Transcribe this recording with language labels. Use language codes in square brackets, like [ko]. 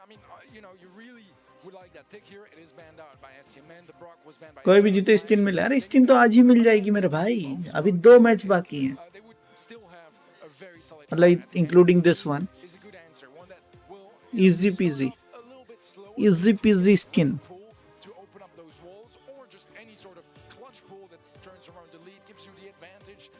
[en] I mean, you really would like that pick here. It is banned out by SCMN. The Brock was banned by. [hi] कोई भी जीते skin मिले. अरे skin तो आज ही मिल जाएगी मेरे भाई. अभी 2 मैच बाकी हैं. [en] They would still have a very solid. मतलब including this one. Is a good answer. One that will Easy peasy. a little bit slower. Easy peasy skin. Pull to open up those walls, or just any sort of clutch pull that turns around the lead, gives you the advantage.